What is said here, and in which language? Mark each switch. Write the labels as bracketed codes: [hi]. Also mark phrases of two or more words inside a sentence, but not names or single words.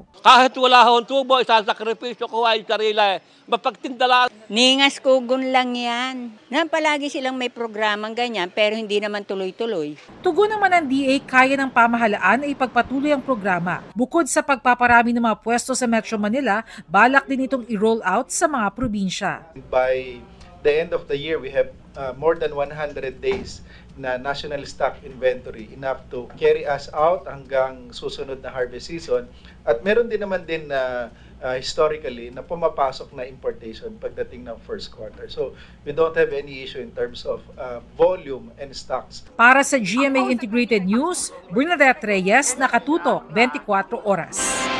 [tl] Kahit wala akong tubo, isasakripisyo ko ay sarili. Mapagtindala. Ningas kugon lang yan. Palagi silang may programang ganyan pero hindi naman tuloy-tuloy. Tugon naman ng DA, kaya ng pamahalaan ay ipagpatuloy ang programa. Bukod sa pagpaparami ng mga pwesto sa Metro Manila, balak din itong i-roll out sa mga probinsya. [en] By the end of the year, we have more than 100 days [tl] na national [en] stock inventory, enough to carry us out [tl] hanggang susunod na [en] harvest season. [tl] At meron din naman din na historically na pumapasok na importation pagdating ng [en] first quarter. So we don't have any issue in terms of volume and stocks. [tl] Para sa GMA Integrated News, Bernadette Reyes, nakatutok 24 oras.